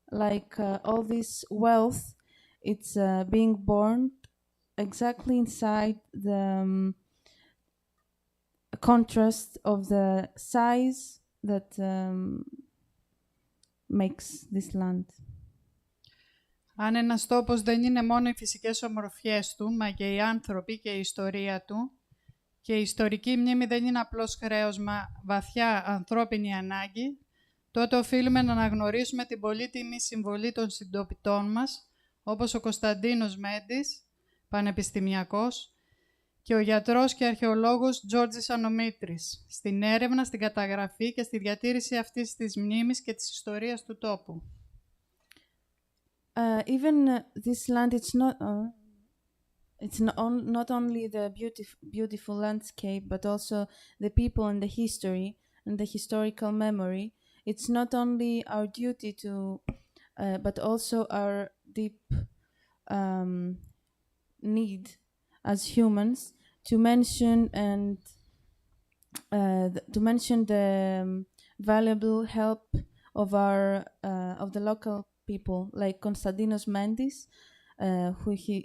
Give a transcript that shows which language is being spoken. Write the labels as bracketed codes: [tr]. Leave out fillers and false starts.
[en] Like all this wealth, it's being born exactly inside the contrast of the size that makes this land. [el] Αν ένας τόπος δεν είναι μόνο οι φυσικές ομορφιές του, μα και οι άνθρωποι και η ιστορία του, και η ιστορική μνήμη δεν είναι απλώς χρέος, μα βαθιά ανθρώπινη ανάγκη, τότε οφείλουμε να αναγνωρίσουμε την πολύτιμη συμβολή των συντοπιτών μας, όπως ο Κωνσταντίνος Μέντης, πανεπιστημιακός, και ο γιατρός και αρχαιολόγος Τζόρτζης Ανομήτρης, στην έρευνα, στην καταγραφή και στη διατήρηση αυτής της μνήμης και της ιστορίας του τόπου. [en] Even this land, it's not only the beautiful landscape, but also the people and the history and the historical memory. it's not only our duty to, but also our deep need as humans to mention and to mention the valuable help of our of the local people, like Konstantinos Mentis, who